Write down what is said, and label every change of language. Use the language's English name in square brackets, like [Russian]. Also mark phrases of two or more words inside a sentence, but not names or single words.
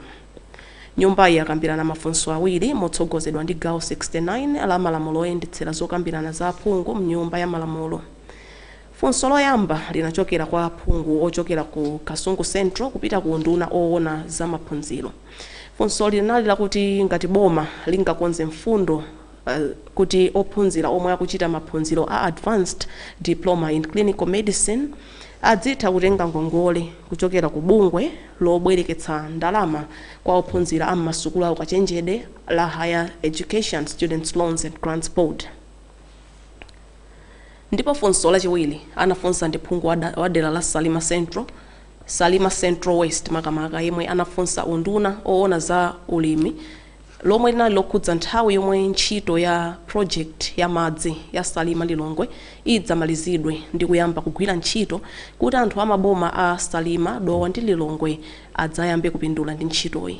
[Nyanja] Nyumba yakambirana mafunso awiri motsogozedwa ndi gawo 69 la malamulo oyendetsera zokambirana za aphungu mnyumba ya malamulo. Funso loyamba linachokera kwa aphungu ochokera ku Kasungu Central kupita ku unduna oona za maphunziro. Funso linali lakuti ngati boma lingakonze mfundo kuti ophunzira omwe akuchita maphunziro a [English] advanced diploma in clinical medicine [Nyanja] adzitha kutenga ngongole kuchokera ku bungwe lobwereketsa ndalama kwa ophunzira am'masukulu awo kachenjede la Higher Education Students' Loans and Grants Board. Ndipo funso lachiwiri anafunsa ndi phungu wa dera la Salima Central West makamaka yemwe anafunsa unduna oona za ulimi lomwe linali lokhudza nthawi yomwe ntchito ya project ya madzi ya Salima Lilongwe idzamalizidwe ndi kuyamba kugwira ntchito kuti anthu amaboma a Salima, Dowa ndi Lilongwe adzayambe kupindula ndi ntchitoyi.